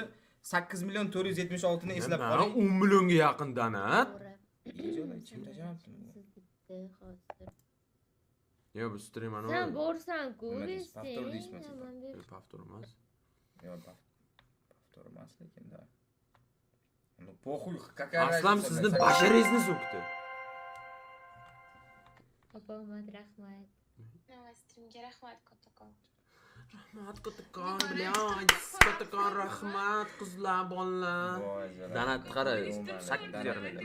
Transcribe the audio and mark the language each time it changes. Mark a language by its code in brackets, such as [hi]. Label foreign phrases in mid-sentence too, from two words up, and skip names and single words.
[uz] 8 million 476 ni eslab qoling. 10 millionga yaqindan, ha? Yo'q, bu stream ana. Sen borsan-ku, Повтор deysiz. Повтор emas. Yo'q, повтор emas lekin da. [ru] Ну, похуй, какая разница. [uz] Aslam sizni basharingizni so'kdi. Opa-omad, rahmat. Streamga rahmat kattakon. Rahmat kattakon, блядь. Kattakon rahmat qizlar, bolalar. Danat qara, 8 yarim.